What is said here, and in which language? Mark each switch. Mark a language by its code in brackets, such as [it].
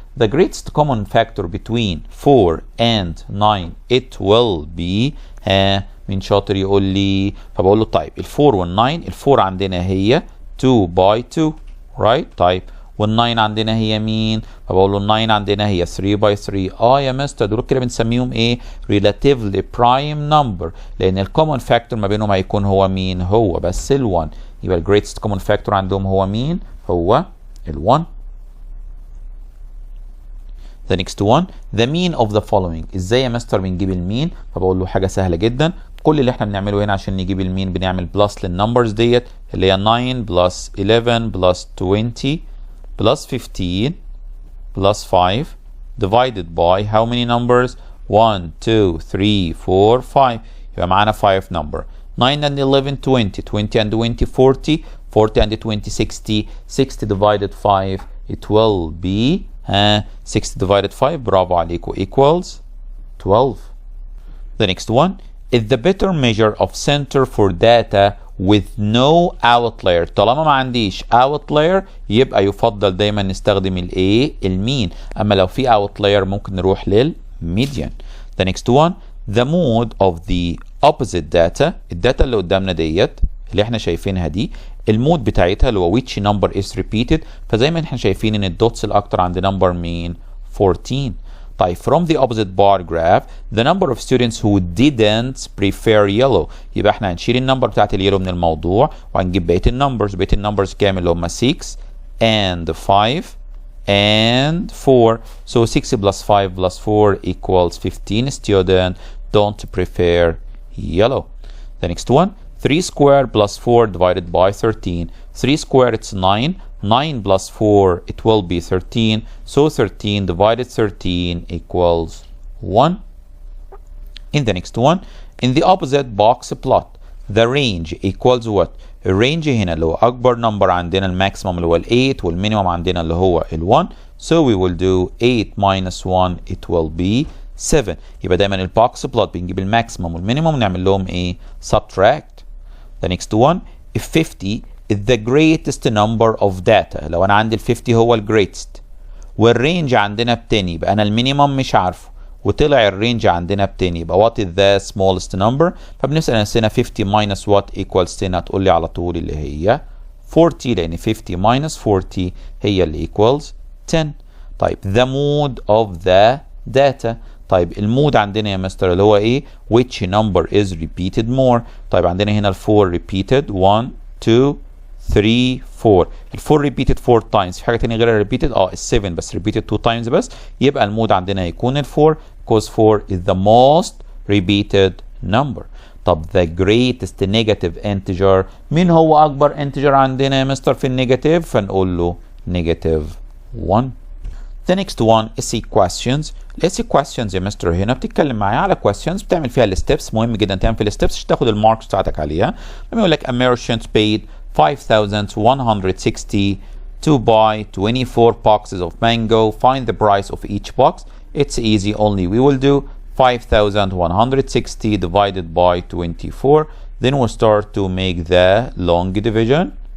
[en] The greatest common factor between 4 and 9, it will be [ar] مين شاطر يقول لي؟ فبقول له طيب ال 4 وال 9، ال 4 عندنا هي [en] 2 by 2 right؟ [ar] طيب وال 9 عندنا هي مين؟ فبقول له ال 9 عندنا هي 3 by 3. يا مستر دول كده بنسميهم ايه؟ [en] relatively prime number، [ar] لان الكومن فاكتور ما بينهم هيكون هو مين؟ هو بس ال 1. يبقى ال greatest common factor عندهم هو مين؟ هو ال 1. [en] The next one, the mean of the following. [ar] ازاي يا مستر بنجيب المين؟ فبقول له حاجه سهله جدا. كل اللي احنا بنعمله هنا عشان نجيب المين بنعمل بلس للنمبرز ديت اللي هي 9 بلس 11 بلس 20 بلس 15 بلس 5 [en] divided by how many numbers؟ [ar] 1 2 3 4 5 يبقى معانا 5 number. [en] 9 and 11 20 20 and 20 40 40 and 20 60 60 divided 5 it will be 60 divided 5 برافو عليكم equals 12. The next one is the better measure of center for data with no outlier. [ar] طالما ما عنديش outlier يبقى يفضل دايما نستخدم الايه المين، اما لو في outlier ممكن نروح للميديان. [en] The next one the mode of the opposite data. [ar] الداتا اللي قدامنا ديت اللي احنا شايفينها دي المود بتاعتها اللي هو [en] which number is repeated، [ar] فزي ما احنا شايفين ان الدوتس الاكتر عند نمبر مين 14. طيب [en] from the opposite bar graph the number of students who didn't prefer yellow، [ar] يبقى احنا هنشيل النمبر بتاعت اليلو من الموضوع وهنجيب بقيه النمبرز كام اللي هم 6 and 5 and 4. [en] So 6 plus 5 plus 4 equals 15 students don't prefer yellow. The next one 3 squared plus 4 divided by 13. 3 squared it's 9. 9 plus 4 it will be 13. So 13 divided 13 equals 1. In the next one, in the opposite box plot, the range equals what? [ar] الرينج هنا اللي هو أكبر نمبر عندنا الماكسيموم اللي هو ال 8 والمينيموم عندنا اللي هو ال 1. [en] So we will do 8 minus 1 it will be 7. [ar] يبقى دايما البوكس بلوت بنجيب الماكسيموم والمينيموم نعمل لهم ايه؟ subtract. [en] The next one if 50 is the greatest number of data. [ar] لو انا عندي ال 50 هو ال greatest والرينج عندنا ب 10 يبقى انا المينيموم مش عارفه وطلع الرينج عندنا ب 10 يبقى [en] what is the smallest number. [ar] فبنسأل نفسنا [en] 50 minus what equals 10 [ar] هتقول لي على طول اللي هي 40 لان 50 minus 40 هي اللي equals 10. [en] طيب the mode of the data. [ar] طيب المود عندنا يا مستر اللي هو ايه؟ [en] which number is repeated more. [ar] طيب عندنا هنا ال 4 repeated 1 2 3 4. [en] ال 4 repeated 4 times. [ar] في حاجة تانية غير repeated؟ ال 7 بس [en] repeated 2 times [ar] بس. يبقى المود عندنا هيكون ال 4 [en] because 4 is the most repeated number. [ar] طب [en] the greatest negative integer [ar] مين هو أكبر integer عندنا يا مستر في النيجاتيف؟ فنقول له negative 1. [en] The next one is questions. [ar] الاسي questions يا مستر هنا بتتكلم معايا على questions بتعمل فيها الستبس. مهم جدا تعمل في الستبس عشان تاخد الماركس بتاعتك عليها. لما يقول لك [en] a merchant paid 5,160 to buy 24 boxes of mango. Find the price of each box. It's easy, only we will do 5,160 divided by 24. Then we'll start to make the long division.